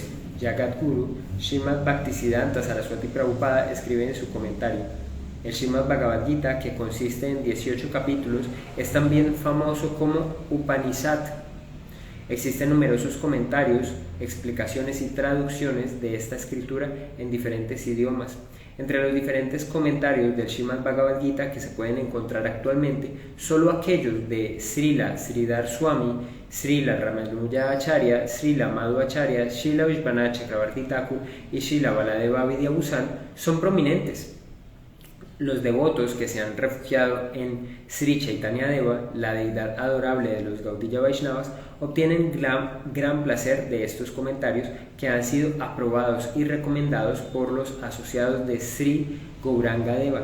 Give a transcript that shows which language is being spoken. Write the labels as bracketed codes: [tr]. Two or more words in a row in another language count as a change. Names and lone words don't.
[es] Jagadguru Srimad Bhaktisiddhanta Saraswati Prabhupada escribe en su comentario: el Srimad Bhagavad Gita, que consiste en 18 capítulos, es también famoso como Upanishad. Existen numerosos comentarios, explicaciones y traducciones de esta escritura en diferentes idiomas. Entre los diferentes comentarios del Srimad Bhagavad Gita que se pueden encontrar actualmente, solo aquellos de Srila Sridhar Swami, Srila Ramanuja Acharya, Srila Madhu Acharya, Srila Vishwanath Chakravarti Thakur y Srila Baladeva Vidyabhusan son prominentes. Los devotos que se han refugiado en Sri Chaitanya Deva, la deidad adorable de los Gaudiya Vaishnavas, obtienen gran placer de estos comentarios que han sido aprobados y recomendados por los asociados de Sri Gauranga Deva.